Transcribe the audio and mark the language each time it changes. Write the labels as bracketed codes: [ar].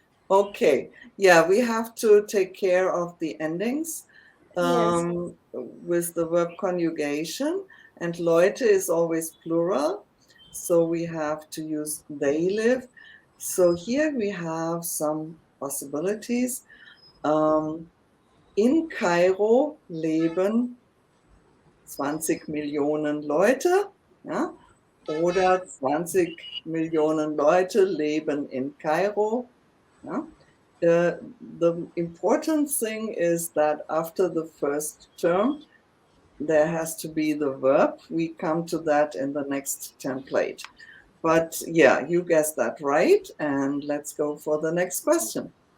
[en] Okay, yeah, we have to take care of the endings Yes. with the verb conjugation, and Leute is always plural, so we have to use they live. So here we have some possibilities. [de] In Kairo leben 20 Millionen Leute, ja, oder 20 Millionen Leute leben in Kairo. Ja. [en] The important thing is that after the first term, there has to be the verb. We come to that in the next template. But yeah, you guessed that right. And let's go for the next question.